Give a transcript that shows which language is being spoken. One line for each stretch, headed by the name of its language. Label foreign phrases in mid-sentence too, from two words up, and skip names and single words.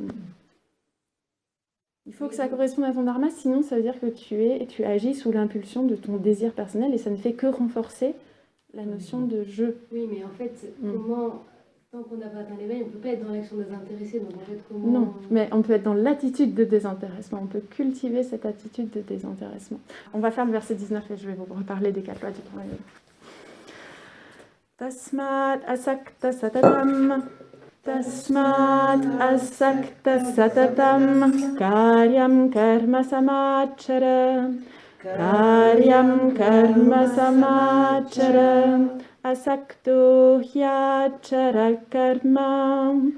French: Il faut que ça corresponde à ton dharma, sinon ça veut dire que tu agis sous l'impulsion de ton désir personnel et ça ne fait que renforcer la notion de je. Oui, mais en fait, comment, tant qu'on n'a pas atteint l'éveil, on ne peut pas être dans l'action désintéressée, donc en fait, comment... Non, mais on peut être dans l'attitude de désintéressement, on peut cultiver cette attitude de désintéressement. On va faire le verset 19 et je vais vous reparler des 4 lois du
Sanskrit: karma yoga. Tasmat asakta satatam. Tasmat asakta satatam karyam karma samachara karyam karma samachara asakto hyachara karma